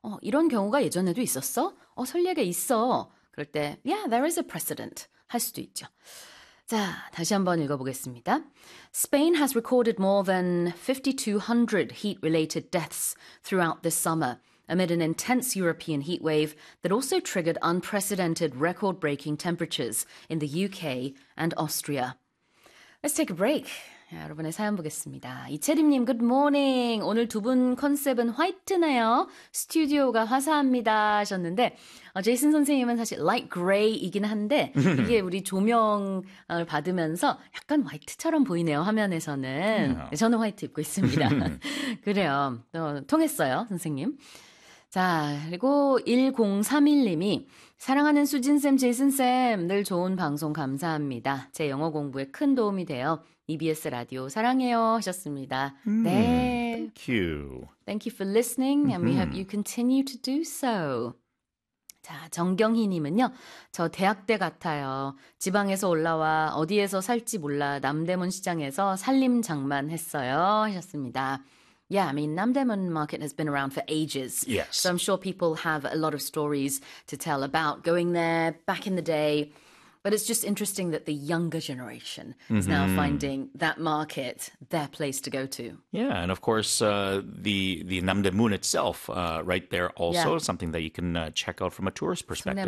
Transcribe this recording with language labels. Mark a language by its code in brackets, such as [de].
[ko] 이런 경우가 예전에도 있었어? 선례가 있어. 그럴 때, [en] yeah, there is a precedent [ko] 할 수도 있죠. 자, 다시 한번 읽어보겠습니다. [en] Spain has recorded more than 5,200 heat-related deaths throughout this summer amid an intense European heat wave that also triggered unprecedented record-breaking temperatures in the UK and Austria. Let's take a break. [ko] 자, 여러분의 사연 보겠습니다. 이채림님, [en] good morning. [ko] 오늘 두 분 컨셉은 화이트네요. 스튜디오가 화사합니다 하셨는데 제이슨 선생님은 사실 light gray이긴 한데 이게 우리 조명을 받으면서 약간 화이트처럼 보이네요, 화면에서는. 저는 화이트 입고 있습니다. 그래요. 또 통했어요, 선생님. 자, 그리고 1031님이 사랑하는 수진쌤, 제이슨쌤, 늘 좋은 방송 감사합니다. 제 영어 공부에 큰 도움이 돼요. EBS 라디오 사랑해요 하셨습니다. 네. [en] Thank you. Thank you for listening and we hope you continue to do so. [ko] 자, 정경희 님은요. 저 대학 때 같아요. 지방에서 올라와 어디에서 살지 몰라 남대문 시장에서 살림 장만 했어요 하셨습니다. [en] Yeah, I mean, Namdaemun Market has been around for ages. Yes. So I'm sure people have a lot of stories to tell about going there back in the day. But it's just interesting that the younger generation is now finding that market their place to go to. Yeah, and of course, the Namdaemun itself right there also something that you can check out from a tourist perspective.